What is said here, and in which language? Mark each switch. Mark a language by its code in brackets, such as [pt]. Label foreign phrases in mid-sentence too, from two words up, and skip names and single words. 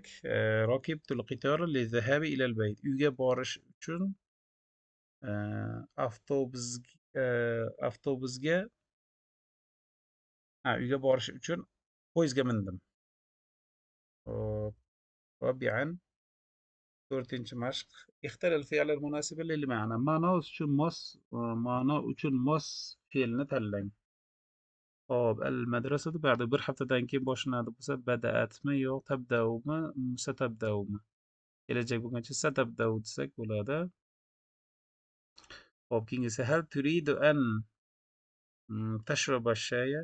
[ar] ركبت القطار للذهاب إلى البيت. [uz] Uyga borish uchun uyga borish uchun poyezdga mindim. Hop, robi'an 4-chi mashq. [ar] اختر الفعل المناسب للمعنى. [uz] Ma'no uchun mos fe'lni tanlang. Hop, al-madrasatu ba'da bir haftadan keyin boshlanadi bo'lsa, bada'atmi yo'q tabdaumi, satabdaumi. Kelajak bo'lgancha satabdau desak bo'ladi. Hop, keyingisi [ar] هل تريد أن تشرب شيئا.